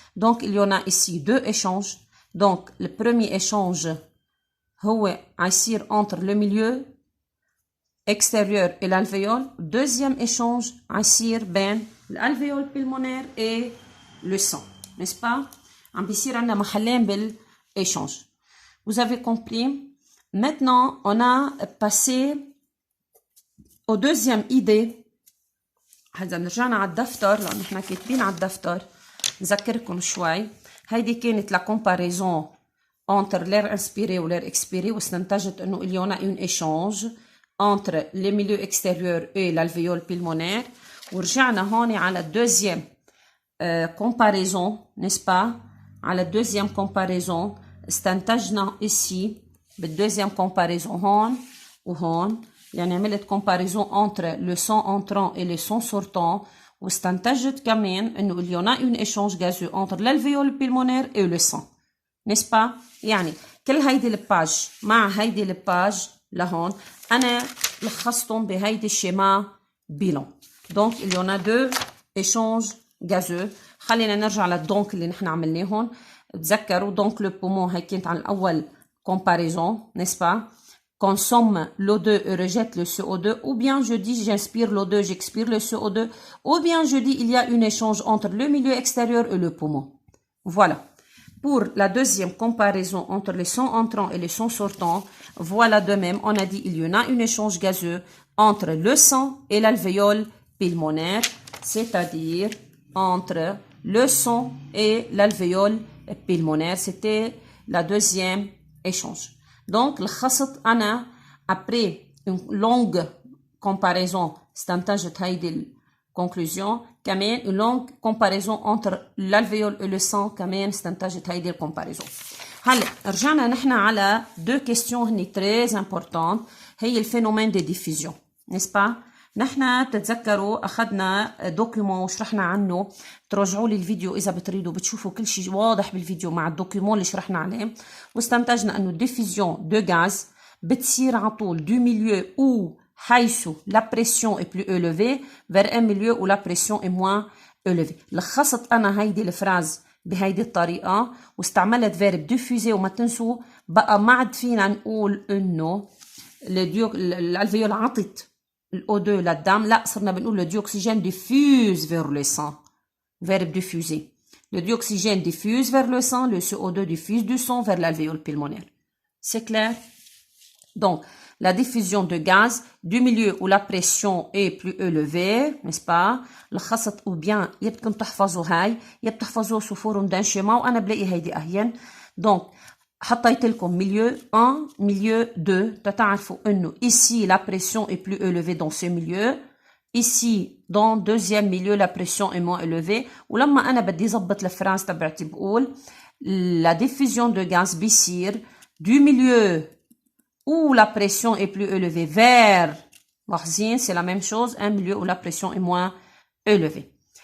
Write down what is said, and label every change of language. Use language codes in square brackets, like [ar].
[fr] Donc, il y en a ici deux échanges. Donc, le premier échange [ar] هو هيصير [fr] entre le milieu extérieur et l'alvéole. Deuxième échange [ar] هيصير بين [fr] l'alvéole pulmonaire et le sang, n'est-ce pas? [ar] عم بيصير عندنا محلين بالéchange. [fr] Vous avez compris? Maintenant, on a passé au deuxième idée. [ar] هذا رجعنا على الدفتر لأن احنا كاتبين على الدفتر. نذكركم شوي. [fr] هيدي كانت la comparaison entre l'air inspiré ou l'air expiré [ar] واستنتجت انه [fr] il y en a un échange entre le milieu extérieur et l'alvéole pulmonaire. [ar] ورجعنا هون على [fr] deuxième comparaison, n'est-ce pas? [ar] على [fr] deuxième comparaison [ar] استنتجنا ici بالdeuxième comparaison هون وهون. يعني عملت [fr] comparaison entre le sang entrant et le sang sortant [ar] واستنتجت كمان انه [fr] il y en a un échange gazeux entre l'alvéole pulmonaire et le sang, n'est-ce pas? [ar] يعني كل هيدي الباج مع هيدي الباج لهون انا لخصتهم بهيدي الشيما بيلون. [fr] donc il y en a deux échanges gazeux. [ar] خلينا نرجع للدونك اللي نحن عملناهم. [fr] تذكروا donc le poumon [ar] هي كانت عن الاول [fr] comparaison, n'est-ce pas? Consomme l'O2 et rejette le CO2, ou bien je dis j'inspire l'O2, j'expire le CO2, ou bien je dis il y a un échange entre le milieu extérieur et le poumon. Voilà. Pour la deuxième comparaison entre les sons entrants et les sons sortants, voilà de même, on a dit il y en a un échange gazeux entre le sang et l'alvéole pulmonaire, c'est-à-dire entre le sang et l'alvéole pulmonaire. C'était la deuxième échange. Donc, [ar] لخصت أنا [fr] après une longue comparaison [ar] استنتجت هيدي [fr] conclusion. كمان une longue comparaison entre l'alvéole et le sang [ar] كمان استنتجت هيدي [fr] comparaison. [ar] هلا رجعنا نحن على [fr] deux questions [ar] هني [fr] très importantes. هي الفينومين de diffusion, n'est-ce pas? [ar] نحن تتذكروا أخذنا دوكيومون وشرحنا عنه. ترجعوا لي الفيديو إذا بتريدوا بتشوفوا كل شيء واضح بالفيديو مع الدوكيومون اللي شرحنا عليه. واستنتجنا أنه [fr] diffusion de gaz [ar] بتصير على طول [fr] du milieu où حيث la pression est plus élevée vers un milieu où la pression est moins élevée. [ar] لخصت أنا هيدي الفراز بهيدي الطريقة واستعملت verb diffuser. وما تنسوا بقى ما عاد فينا نقول إنه الالvéole عطت الO2 للدم. لا صرنا بنقول [fr] le dioxygène diffuse vers le sang. Verbe diffuser. Le dioxygène diffuse vers le sang, le CO2 diffuse du sang vers l'alvéole pulmonaire. C'est clair? Donc, la diffusion de gaz du milieu où la pression est plus élevée, n'est-ce pas? [ar] لخصت [fr] ou bien [ar] يبدكم تحفظوا هاي يبتحفظوا صفور [fr] d'un schéma [ar] وأنا بلاقي هيدي أهين. [fr] Donc, [ar] حطيت لكم [fr] milieu 1, milieu 2. تتعرفوا إنه ici la pression est plus élevée dans ce milieu. Ici, dans deuxième milieu, la pression est moins élevée. [ar] ولما أنا بدي زبط الفراز تبعتي بقول [fr] la diffusion de gaz [ar] بيصير [fr] du milieu où la pression est plus élevée vers [ar] لاحظين [fr] c'est la même chose, un milieu où la pression est moins élevée.